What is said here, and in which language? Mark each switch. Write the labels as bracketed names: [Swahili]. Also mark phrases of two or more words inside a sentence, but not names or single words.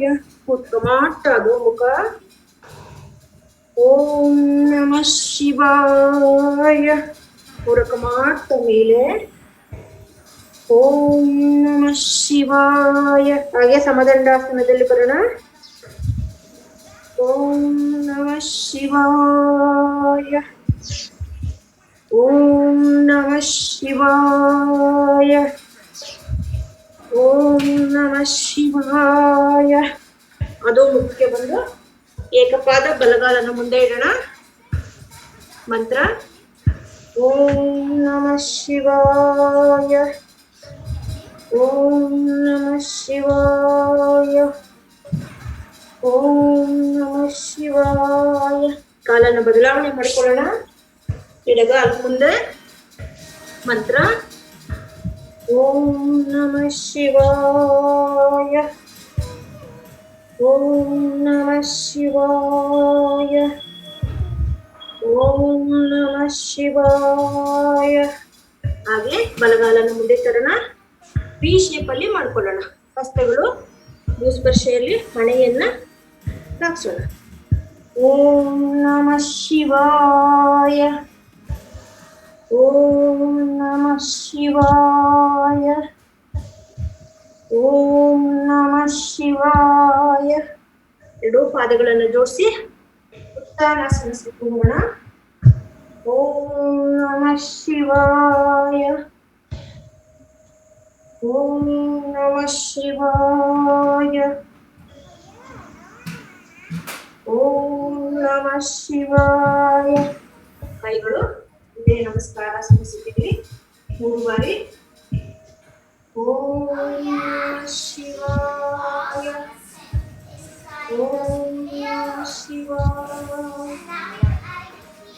[Kannada] ಉತ್ಕಮಾಟ ಅಧೋಮುಖ. [Sanskrit] ಓಂ ನಮಃ ಶಿವಾಯ. [Kannada] ಪೂರಕ ಮಾಡ್ತಾ ಮೇಲೆ [Sanskrit] ಓಂ ನಮಃ ಶಿವಾಯ. [Kannada] ಹಾಗೆ ಸಮದಂಡಾಸನದಲ್ಲಿ ಬರೋಣ. [Sanskrit] ಓಂ ನಮಃ ಶಿವಾಯ. ಓಂ ನಮಃ ಶಿವಾಯ. ಓಂ ನಮಃ ಶಿವಾಯ. [Kannada] ಅದು ಮುಖ್ಯ ಬಂದು ಏಕಪಾದ ಬಲಗಾಲನ್ನು ಮುಂದೆ ಇಡೋಣ. ಮಂತ್ರ: [Sanskrit] ಓಂ ನಮಃ ಶಿವಾಯ. ಓಂ ನಮಃ ಶಿವಾಯ. ಓಂ ನಮಃ ಶಿವಾಯ. [Kannada] ಕಾಲನ್ನು ಬದಲಾವಣೆ ಮಾಡಿಕೊಳ್ಳೋಣ. ಎಡಗಾಲ ಮುಂದೆ. ಮಂತ್ರ: [Sanskrit] ಓಂ ನಮಃ ಶಿವಾಯ. ಓಂ ನಮಃ ಶಿವಾಯ. ಓಂ ನಮಃ ಶಿವಾಯ. [Kannada] ಹಾಗೆ ಬಲಗಾಲನ್ನು ಮುಂದೆ ತರೋಣ. [English] V shape [Kannada] ಅಲ್ಲಿ ಮಾಡ್ಕೊಳ್ಳೋಣ. ಹಸ್ತಗಳು ಭೂಸ್ಪರ್ಶೆಯಲ್ಲಿ ಹಣೆಯನ್ನ ಹಾಕ್ಸೋಣ. [Sanskrit] ಓಂ ನಮಃ ಶಿವಾಯ. ಓಂ ನಮಃ ಶಿವಾಯ. ಓಂ ನಮಃ ಶಿವಾಯ. [Kannada] ಎರಡು ಪಾದಗಳನ್ನು ಜೋಡಿಸಿ ಉತ್ಥಾನಾಸನ ಹೋಗೋಣ. [Sanskrit] ಓಂ ನಮಃ ಶಿವಾಯ. ಓಂ ನಮಃ ಶಿವಾಯ. ಓಂ ನಮಃ ಶಿವಾಯ. [Kannada] ಕೈಗಳು ಇದೇ ನಮಸ್ಕಾರ ಸ್ಥಿತಿಯಲ್ಲಿ 3 ಬಾರಿ. [Sanskrit] ಓಂ ನಮಃ ಶಿವಾಯ. ಓಂ ನಮಃ ಶಿವಾಯ.